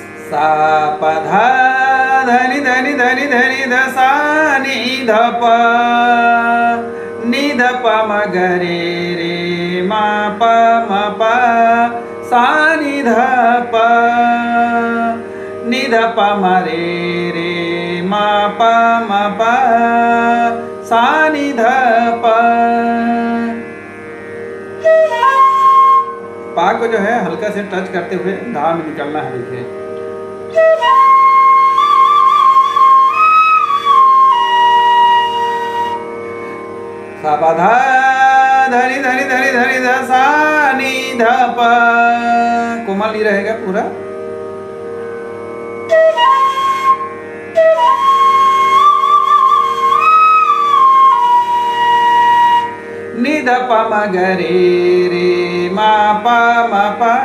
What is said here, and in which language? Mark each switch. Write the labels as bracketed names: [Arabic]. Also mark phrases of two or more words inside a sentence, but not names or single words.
[Hindi] सा प धा धनि धनि धनि धनि ध सा नि ध प नि ध प म ग रे रे म प म प सा नि ध प नि ध प म रे रे म प म प सा नि ध प। पा को जो है हल्का से टच करते हुए धा में निकलना है। देखिए सा पा धा धनि धनि धनि धनि ध सा नि ध प, कोमल नहीं रहेगा पूरा। नि ध प म ग रे रे म प म प